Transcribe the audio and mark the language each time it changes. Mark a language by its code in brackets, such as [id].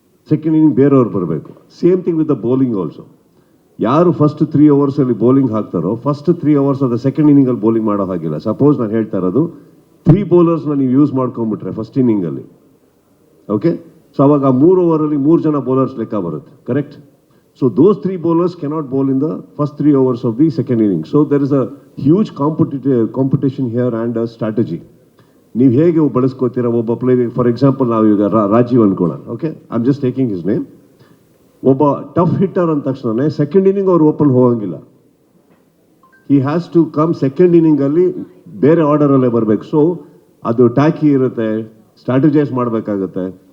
[kn] Second inning ಬೇರೆಯವ್ರು ಬರಬೇಕು. [en] Same thing with the bowling also. [kn] ಯಾರು ಫಸ್ಟ್ 3 ಓವರ್ಸಲ್ಲಿ ಬೌಲಿಂಗ್ ಹಾಕ್ತಾರೋ ಫಸ್ಟ್ 3 ಓವರ್ಸ್ ಅದ ಸೆಕೆಂಡ್ ಇನ್ನಿಂಗಲ್ಲಿ ಬೌಲಿಂಗ್ ಮಾಡೋ ಹಾಗಿಲ್ಲ. ಸಪೋಸ್ ನಾನು ಹೇಳ್ತಾ ಇರೋದು 3 ಬೌಲರ್ಸ್ನ ನೀವು ಯೂಸ್ ಮಾಡ್ಕೊಂಡ್ಬಿಟ್ರೆ ಫಸ್ಟ್ ಇನ್ನಿಂಗಲ್ಲಿ, ಓಕೆ, ಸೊ ಅವಾಗ ಆ 3 ಓವರಲ್ಲಿ 3 ಜನ ಬೌಲರ್ಸ್ ಲೆಕ್ಕ ಬರುತ್ತೆ, correct? [en] So those 3 bowlers cannot bowl in the first 3 overs of the second inning. So there is a huge competition here and a strategy. [kn] ನೀವು ಹೇಗೆ ಬಳಸ್ಕೋತೀರಾ ಒಬ್ಬ ಪ್ಲೇಯರ್. ಫಾರ್ ಎಕ್ಸಾಂಪಲ್ ನಾವು ಈಗ Rajiv ಅನ್ಕೊಳ್ಳೋಣ, okay, [en] I am just taking his name. [kn] ಒಬ್ಬ tough hitter ಅಂದ ತಕ್ಷಣ second inning ಅವ್ರು open ಹೋಗಂಗಿಲ್ಲ. [en] he has to come [kn] second ಇನ್ನಿಂಗಲ್ಲಿ ಬೇರೆ ಆರ್ಡರಲ್ಲೇ ಬರಬೇಕು. ಸೊ ಅದು ಟ್ಯಾಕಿ ಇರುತ್ತೆ, ಸ್ಟ್ರಾಟಜೈಸ್ ಮಾಡಬೇಕಾಗುತ್ತೆ.